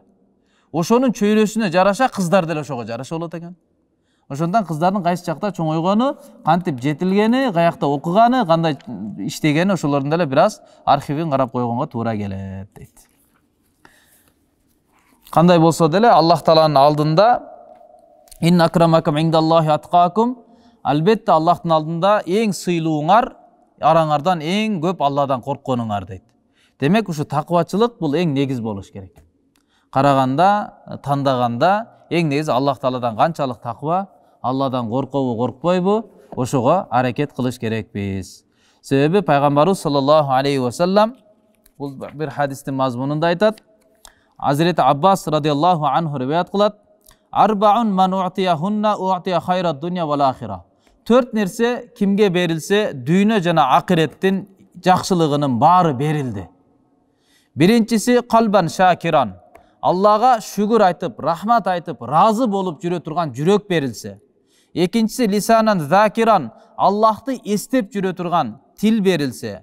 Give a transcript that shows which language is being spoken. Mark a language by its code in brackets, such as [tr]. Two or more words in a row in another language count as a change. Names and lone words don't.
[ky] Ошонун чөйрөсүнө жараша кыздар деле ошого жараша болот экен. Ошондон кыздардын кайсы жакта чоңойгону, кантип жетилгени, каякта окуганы, кандай иштегени, ошолордун деле бир аз архивин карап койгонго туура келет дейт. Кандай болсо деле Аллах Тааланын алдында [ar] إن أكرمكم عند الله أتقاكم, [ky] албетте Аллахтын алдында эң сыйлууңар, араңардан эң көп Алладан коркконуңар дейт. Демек ушу такыбачылык бул эң негиз болуш керек. Караганда, тандаганда эң негизи Аллах Тааладан канчалык такыба, Алладан коркобу, коркпойбу, ошого аракет кылыш керекпиз. Себеби пайгамбарыбыз [ar] صلى الله عليه وسلم [ky] бул бир хадистин мазмунунда айтат. Азирет Аббас [ar] رضي الله عنه [ky] риваят кылат. [ar] أربع من أعطيهن أعطي خير الدنيا والآخرة. [ky] 4 нерсе кимге берилсе, дүйнө жана акыреттин жакшылыгынын баары берилди. Биринчиси [ar] قلبا شاكرا. [ky] Аллага шүгүр айтып, рахмат айтып, разы болуп жүрө турган жүрөк берилсе. Экинчиси [ar] لسانا ذاكرا. [ky] Аллахты эстеп жүрө турган тил берилсе.